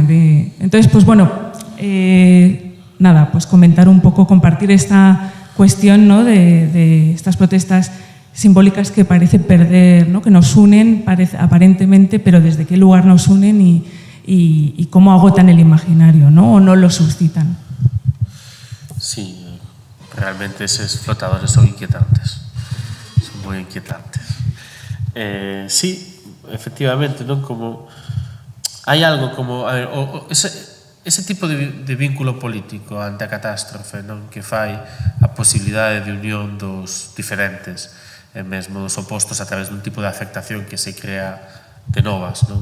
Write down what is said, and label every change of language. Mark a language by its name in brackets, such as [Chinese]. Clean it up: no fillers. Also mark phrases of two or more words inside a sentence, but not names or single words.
[Spanish] Entonces, pues bueno, nada, pues comentar un poco, compartir esta cuestión, ¿no?, de estas protestas simbólicas que parece perder, ¿no?, que nos unen aparentemente, pero desde qué lugar nos unen y cómo agotan el imaginario, ¿no?, o no lo suscitan. Sí, realmente esos flotadores son inquietantes, son muy inquietantes. Sí, efectivamente, ¿no?, [Galician] como hai algo como, a ver, ese tipo de vínculo político ante a catástrofe, non, que fai a posibilidade de unión dos diferentes e mesmo dos opostos a través dun tipo de afectación que se crea de novas, non?